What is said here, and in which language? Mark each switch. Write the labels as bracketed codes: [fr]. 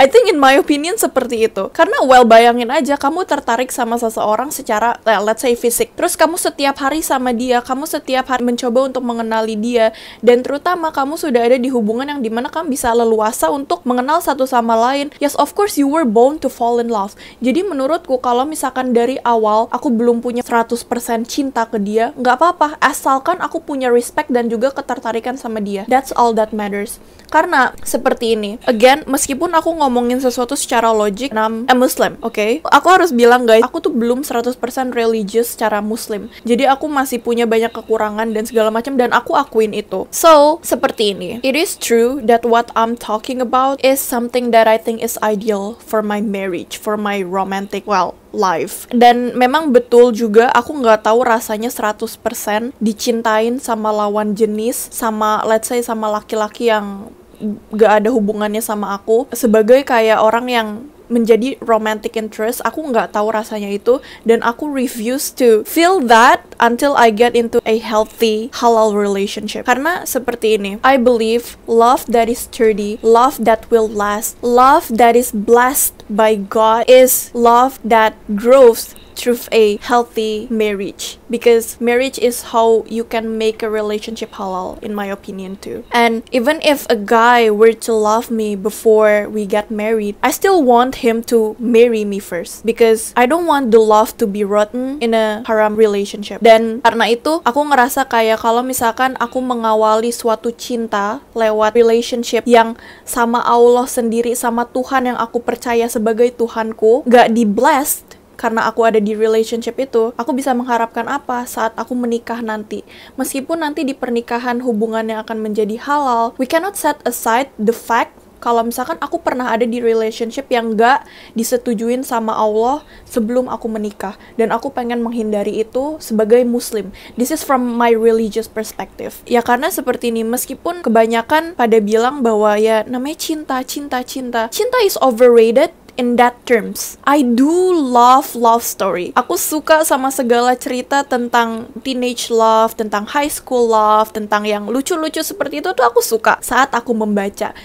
[en] I think in my opinion [id] seperti itu. Karena bayangin aja kamu tertarik sama seseorang secara, [en] let's say [id] fisik. Terus kamu setiap hari sama dia, kamu setiap hari mencoba untuk mengenali dia, dan terutama kamu sudah ada di hubungan yang dimana kamu bisa leluasa untuk mengenal satu sama lain. [en] Yes, of course you were bound to fall in love. [id] Jadi menurutku kalau misalkan dari awal aku belum punya 100% cinta ke dia, nggak apa-apa, asalkan aku punya respect dan juga ketertarikan sama dia. [en] That's all that matters. [id] Karena seperti ini, again, meskipun aku ngomongin sesuatu secara logik, [en] I'm a Muslim, okay? [id] Aku harus bilang guys, aku tuh belum 100% religious secara Muslim. Jadi aku masih punya banyak kekurangan dan segala macam, dan aku akuin itu. So, seperti ini. [en] It is true that what I'm talking about is something that I think is ideal for my marriage, for my romantic, life. [id] Dan memang betul juga aku nggak tahu rasanya 100% dicintain sama lawan jenis, sama [en] let's say [id] sama laki-laki yang gak ada hubungannya sama aku, sebagai kayak orang yang menjadi romantic interest. Aku nggak tahu rasanya itu, dan aku [en] refuse to feel that until I get into a healthy halal relationship. [id] Karena seperti ini, [en] I believe love that is sturdy, love that will last, love that is blessed by God is love that grows through a healthy marriage, because marriage is how you can make a relationship halal, in my opinion too. And even if a guy were to love me before we get married, I still want him to marry me first, because I don't want the love to be rotten in a haram relationship. [id] Dan karena itu aku ngerasa kayak kalau misalkan aku mengawali suatu cinta lewat relationship yang sama Allah sendiri, sama Tuhan yang aku percaya sebagai Tuhanku, gak di-blessed karena aku ada di relationship itu, aku bisa mengharapkan apa saat aku menikah nanti? Meskipun nanti di pernikahan hubungannya akan menjadi halal, [en] we cannot set aside the fact [id] kalau misalkan aku pernah ada di relationship yang gak disetujuin sama Allah sebelum aku menikah, dan aku pengen menghindari itu sebagai Muslim. [en] This is from my religious perspective. [id] Ya karena seperti ini, meskipun kebanyakan pada bilang bahwa ya namanya cinta [en] is overrated, in that terms. I do love story. [id] Aku suka sama segala cerita tentang teenage love, tentang high school love, tentang yang lucu-lucu seperti itu tuh aku suka saat aku membaca.